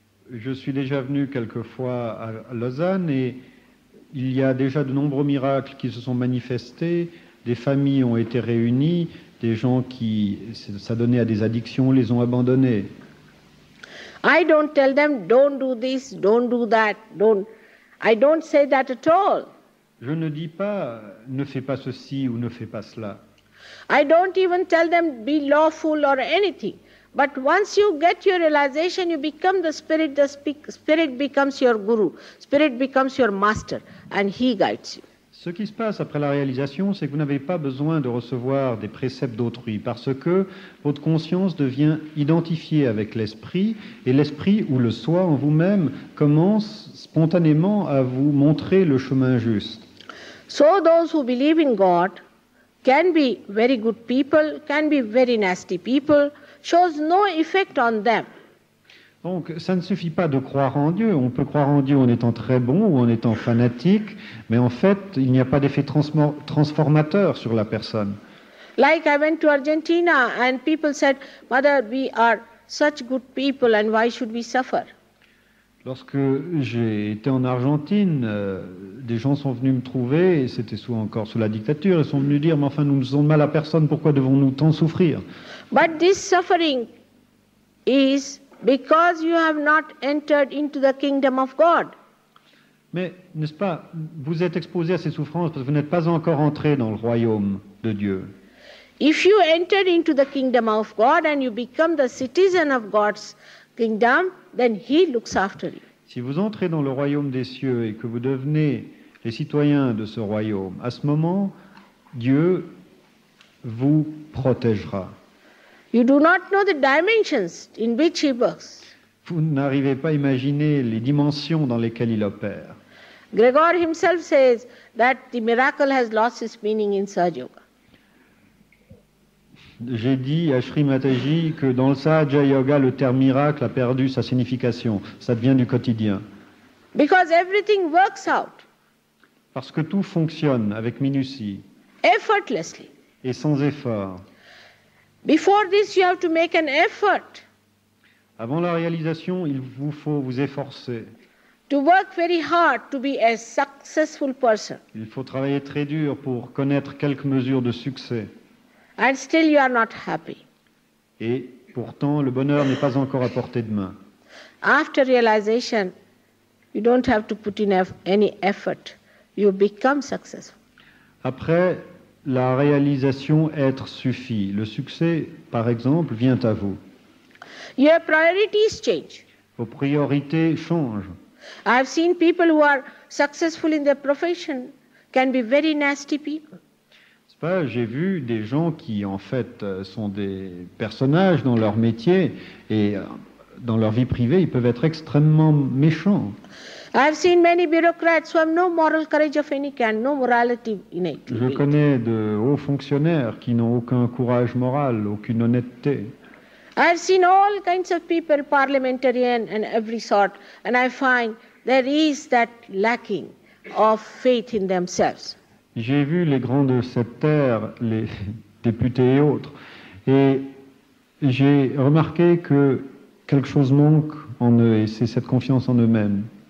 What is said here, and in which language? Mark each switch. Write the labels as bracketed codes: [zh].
[fr] Je suis déjà venu quelquefois à Lausanne et il y a déjà de nombreux miracles qui se sont manifestés, des familles ont été réunies, des gens qui s'adonnaient à des addictions les ont abandonnés. [en] I don't tell them, don't do this, don't do that, I don't say that at all. [fr] Je ne dis pas, ne fais pas ceci ou ne fais pas cela. [en] I don't even tell them, be lawful or anything. But once you get your realization, you become the spirit becomes your guru, spirit becomes your master, and he guides you. [fr] Ce qui se passe après la réalisation, c'est que vous n'avez pas besoin de recevoir des préceptes d'autrui, parce que votre conscience devient identifiée avec l'esprit, et l'esprit ou le soi en vous-même commence spontanément à vous montrer le chemin juste. [en] So those who believe in God can be very good people, can be very nasty people, shows no effect on them. [fr] Donc, ça ne suffit pas de croire en Dieu. On peut croire en Dieu en étant très bon ou en étant fanatique, mais en fait, il n'y a pas d'effet transformateur sur la personne. [en] Like I went to Argentina and people said, Mother, we are such good people and why should we suffer? [fr] Lorsque j'ai été en Argentine, des gens sont venus me trouver, et c'était encore sous la dictature, ils sont venus dire, mais enfin, nous ne faisons de mal à personne, pourquoi devons-nous tant souffrir? [en] But this suffering is because you have not entered into the kingdom of God. [fr] Mais, n'est-ce pas, vous êtes exposé à ces souffrances parce que vous n'êtes pas encore entré dans le royaume de Dieu. [en] If you enter into the kingdom of God and you become the citizen of God's kingdom, then He looks after you. [fr] Si vous entrez dans le royaume des cieux et que vous devenez les citoyens de ce royaume, à ce moment, Dieu vous protégera. [en] You do not know the dimensions in which He works. [fr] Vous n'arrivez pas à imaginer les dimensions dans lesquelles il opère. [en] Gregor himself says that the miracle has lost its meaning in Sahaja Yoga. [fr] j'ai dit à Shri Mataji que dans le Sahaja Yoga, le terme miracle a perdu sa signification. Ça devient du quotidien. [en] Because everything works out [fr] Parce que tout fonctionne avec minutie [en] effortlessly. [fr] et sans effort. [en] Before this, you have to make an effort [fr] Avant la réalisation, il vous faut vous efforcer. [en] to work very hard to be a successful person. [fr] Il faut travailler très dur pour connaître quelques mesures de succès. [en] And still you are not happy. [fr] Et pourtant, le bonheur n'est pas encore à portée de main. [en] After realization, you don't have to put in any effort. You become successful. [fr] Après, la réalisation être suffit. Le succès, par exemple, vient à vous. [en] Your priorities change. [fr] Vos priorités changent. [en] I have seen people who are successful in their profession can be very nasty people. [fr] C'est pas, j'ai vu des gens qui, en fait, sont des personnages dans leur métier et dans leur vie privée, ils peuvent être extrêmement méchants. [en] I have seen many bureaucrats who have no moral courage of any kind, no morality innate. [fr] Je connais de hauts fonctionnaires qui n'ont aucun courage moral, aucune honnêteté. [en] I have seen all kinds of people, parliamentarian and every sort, and I find there is that lacking of faith in themselves. [fr] J'ai vu les grands de cette terre, les députés et autres, et j'ai remarqué que quelque chose manque en eux, et c'est cette confiance en eux-mêmes.